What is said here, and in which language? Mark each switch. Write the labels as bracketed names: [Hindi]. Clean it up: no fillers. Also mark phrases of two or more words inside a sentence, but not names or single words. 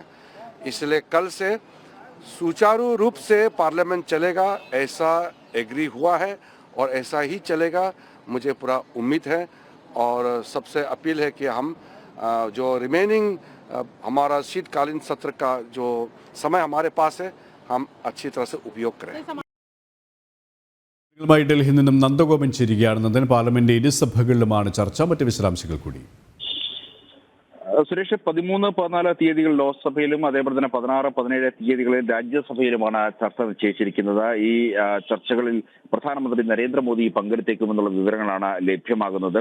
[Hindi] इसलिए कल से सुचारू रूप से पार्लियामेंट चलेगा, ऐसा एग्री हुआ है और ऐसा ही चलेगा, मुझे पूरा उम्मीद है. और सबसे अपील है कि हम जो रिमेनिंग हमारा शीतकालीन सत्र का जो समय हमारे पास है, हम अच्छी तरह से उपयोग करें. [Malayalam] ഡൽഹിയിൽ നിന്നും നന്ദഗോപൻ ചേരുകയാണ്. നന്ദൻ, പാർലമെന്റ് ഇരുസഭകളിലുമാണ് ചർച്ച. മറ്റ് വിശദാംശങ്ങൾ കൂടി. സുരേഷ്, 13-14 തീയതികൾ ലോക്സഭയിലും അതേപോലെ തന്നെ 16-17 തീയതികളിൽ രാജ്യസഭയിലുമാണ് ചർച്ച നിശ്ചയിച്ചിരിക്കുന്നത്. ഈ ചർച്ചകളിൽ പ്രധാനമന്ത്രി നരേന്ദ്രമോദി പങ്കെടുത്തേക്കുമെന്നുള്ള വിവരങ്ങളാണ് ലഭ്യമാകുന്നത്.